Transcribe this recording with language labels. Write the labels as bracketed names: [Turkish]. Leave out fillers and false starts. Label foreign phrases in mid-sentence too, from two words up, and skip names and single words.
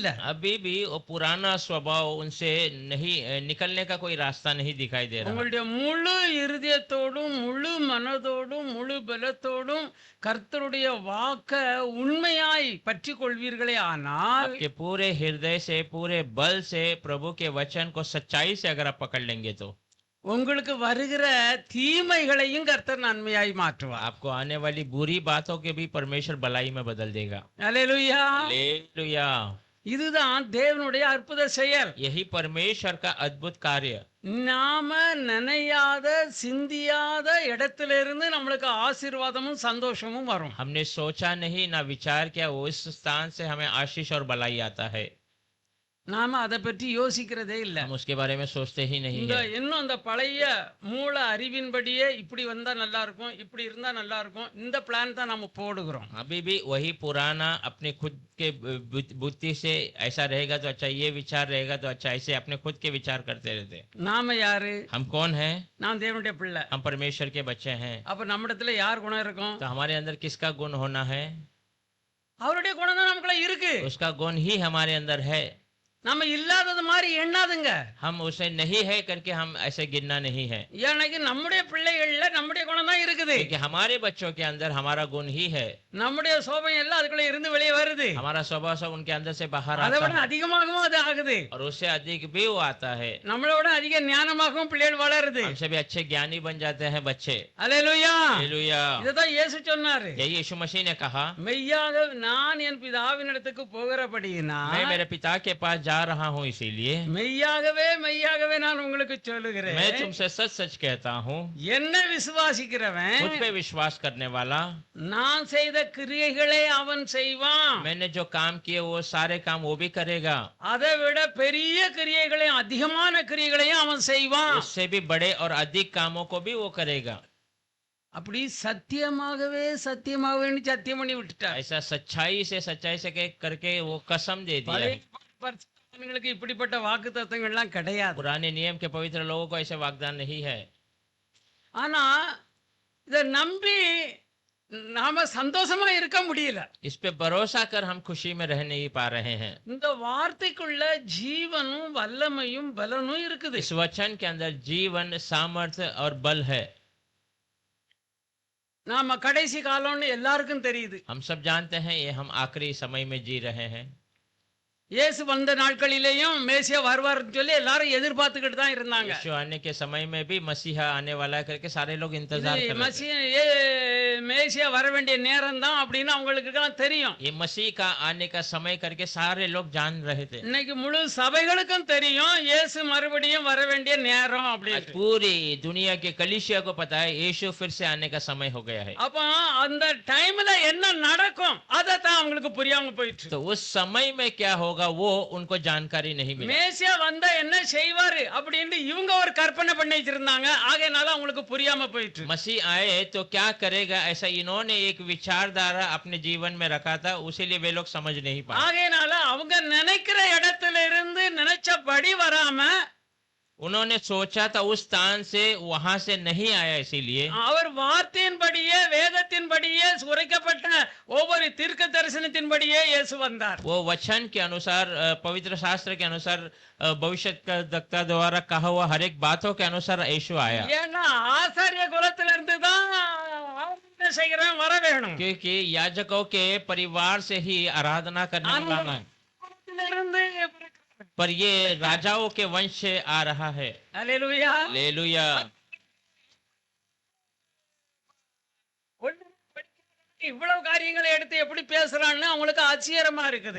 [Hindi] अभी भी वो पुराना स्वभाव उनसे नहीं निकलने का कोई रास्ता नहीं दिखाई दे रहा। [Tamil] உங்களுடைய முழு இருதயத்தோடும் முழு மனதோடும் முழு பலத்தோடும் கர்த்தருடைய வாக்க உண்மையாய் பற்றி கொள்வீர்களே ஆனால், [Hindi] आपके पूरे हृदय से, पूरे बल से प्रभु के वचन को सच्चाई से अगर आप पकड़ लेंगे तो [Tamil] உங்களுக்கு வருகிற தீமைகளையும் கர்த்தர் நன்மையாய் மாற்றுவார். [Hindi] आपको आने वाली बुरी बातों के भी परमेश्वर भलाई में बदल देगा। [Tamil] அல்லேலூயா. [Hindi] हालेलुया। [Tamil] இதுதான் தேவனுடைய அற்புத செயல். [Hindi] यही परमेश्वर का अद्भुत कार्य। [Tamil] நாம நினையாத சிந்தியாத இடத்திலிருந்து நம்மளுக்கு ஆசீர்வாதமும் சந்தோஷமும் வரும். [Hindi] हमने सोचा नहीं, ना विचार किया, वो इस स्थान से हमें आशीष और भलाई आता है। [Tamil] நாம அதை பற்றி யோசிக்கிறதே இல்ல. [Hindi] हम उसके बारे में सोचते ही नहीं [Tamil] இந்த [Hindi] है। [Tamil] இன்னும் அந்த பழைய மூல அறிவின்படியே இப்படி வந்தா நல்லா இருக்கும், இப்படி இருந்தா நல்லா இருக்கும், இந்த பிளான் தான் நம்ம போடுகிறோம். [Hindi] अभी भी वही पुराना अपने खुद के बुद्धि से ऐसा रहेगा तो अच्छा, ये विचार रहेगा तो अच्छा, ऐसे अपने खुद के विचार करते रहते। [Tamil] நாம யாரு? [Hindi] हम कौन हैं? [Tamil] நான் தேவனுடைய பிள்ளை. [Hindi] हम परमेश्वर के बच्चे हैं। [Tamil] அப்ப நம்மிடத்துல யார் குணம் இருக்கும்? [Hindi] तो हमारे अंदर किसका गुण होना है? [Tamil] அவருடைய குணம் தான் நமக்குள்ள இருக்கு. [Hindi] उसका गुण ही हमारे अंदर है। [Tamil] நம்ம இல்லாதது மாதிரி எண்ணாதுங்க. [Hindi] हम उसे नहीं है करके हम ऐसे गिनना नहीं है, [Tamil] எனக்கு நம்முடைய பிள்ளைகள்ல நம்முடைய குணம் தான் இருக்குது. [Hindi] क्योंकि हमारे बच्चों के अंदर हमारा गुण ही है, [Tamil] நம்முடைய சோபம் எல்லாம் அதுக்குள்ள இருந்து வெளியே வருது. [Hindi] हमारा स्वभाव सब उनके अंदर से बाहर [Tamil] அதை [Hindi] आता [Tamil] விட [Hindi] है [Tamil] அதிகமாகவும் அது ஆகுது. [Hindi] और उससे अधिक भी वो आता है। [Tamil] நம்மளை விட அதிக ஞானமாகவும் பிள்ளைகள் வளருது. [Hindi] हमसे भी अच्छे ज्ञानी बन जाते हैं बच्चे। [Tamil] அல்லேலூயா. [Hindi] हालेलुया। [Tamil] இதுதான் இயேசு சொன்னாரு. [Hindi] यही यीशु मसीह ने कहा, [Tamil] மெய்யாக நான் என் பிதாவினிடத்துக்கு போகிறபடியினா [Hindi] मैं मेरे पिता के पास जा रहा हूँ, इसीलिए [Tamil] மெய்யாகவே நான் உங்களுக்கு [Hindi] मैं [Tamil] சொல்லுகிறேன், [Hindi] तुमसे सच सच कहता हूँ, [Tamil] என்ன விசுவாசிக்கிறவன் [Hindi] मुझ पे विश्वास करने वाला, [Tamil] நான் செய்த கிரியைகளை அவன் செய்வான். [Hindi] मैंने जो काम किए वो सारे काम वो भी करेगा, [Tamil] அதை விட பெரிய கிரியைகளையும் அதிகமான கிரியைகளையும் அவன் செய்வான். [Hindi] उससे भी बड़े और अधिक कामों को भी वो करेगा। [Tamil] அப்படி சத்தியமாகவே சத்தியம் பண்ணி விட்டுட்டார். [Hindi] ऐसा सच्चाई से करके वो कसम दे दिया है। [Tamil] பரிசுத்தவான்களுக்கு இப்படிப்பட்ட வாக்கு தத்தங்கள்லாம் கிடையாது. [Hindi] पुराने नियम के पवित्र लोगों को ऐसे वाग्दान नहीं है, [Tamil] ஆனா இதை நம்பி நாம சந்தோஷமா இருக்க முடியல. [Hindi] इस पे भरोसा कर हम खुशी में रह नहीं पा रहे हैं। [Tamil] இந்த வார்த்தைக்குள்ள ஜீவனும் வல்லமையும் பலனும் இருக்குது. [Hindi] इस वचन के अंदर जीवन, सामर्थ्य और बल है। [Tamil] நாம கடைசி காலம்னு எல்லாருக்கும் தெரியுது. [Hindi] हम सब जानते हैं ये हम आखिरी समय में जी रहे हैं। [Tamil] இயேசு வந்த நாட்களிலேயும் மேசியா வருவார்னு சொல்லி எல்லாரும் எதிர்பார்த்துக்கிட்டு தான் இருந்தாங்க. [Hindi] यीशु आने के समय में भी मसीहा आने वाला है करके सारे लोग इंतजार कर रहे थे। [Tamil] மேசியா வர வேண்டிய நேரம் தான் அப்படின்னு அவங்களுக்கு தெரியும். [Hindi] ये मसीह का आने का समय करके सारे लोग जान रहे थे। [Tamil] இன்னைக்கு முழு சபைகளுக்கும் தெரியும் இயேசு மறுபடியும் வர வேண்டிய நேரம் அப்படின்னு. [Hindi] पूरी दुनिया के कलीसिया को पता है यीशु फिर से आने का समय हो गया है। [Tamil] அப்ப அந்த டைம்ல என்ன நடக்கும் அதை தான் அவங்களுக்கு புரியாம போயிட்டு. [Hindi] तो उस समय में क्या होगा वो उनको जानकारी नहीं मिली। [Tamil] மேசியா வந்தா என்ன செய்வாரு அப்படின்னு இவங்க ஒரு கற்பனை பண்ணி வச்சிருந்தாங்க. ஆகையால அவங்களுக்கு புரியாம போயிட்டு. [Hindi] मसीह आए तो क्या करेगा ऐसा इन्होंने एक विचारधारा अपने जीवन में रखा था, उसीलिए वे लोग समझ नहीं पाए। [Tamil] ஆகையால அவங்க நினைக்கிற இடத்துல இருந்து நினைச்சபடி வராம [Hindi] उन्होंने सोचा था उस स्थान से वहां से नहीं आया, इसीलिए [Tamil] அவர் வார்த்தையின்படியே வேதத்தின்படியே உரைக்கப்பட்ட ஒவ்வொரு தீர்க்க தரிசனத்தின்படியே இயேசு வந்தார். [Hindi] वो वचन के अनुसार, पवित्र शास्त्र के अनुसार, भविष्यद्वक्ता द्वारा कहा हुआ हर एक बातों के अनुसार यीशु आया। [Tamil] ஏன்னா ஆசாரிய குலத்துல இருந்து தான் ஆராதனை செய்கிறவன் வர வேணும். [Hindi] क्योंकि याजकों के परिवार से ही आराधना करने वाला है, [Tamil] இருந்து [Hindi] पर ये राजाओं के वंश से आ रहा है। [Tamil] அல்லேலூயா. [Hindi] हालेलुया। [Tamil] இவ்வளவு காரியங்களை எடுத்து எப்படி பேசுறான்னு அவங்களுக்கு ஆச்சரியமா இருக்குது.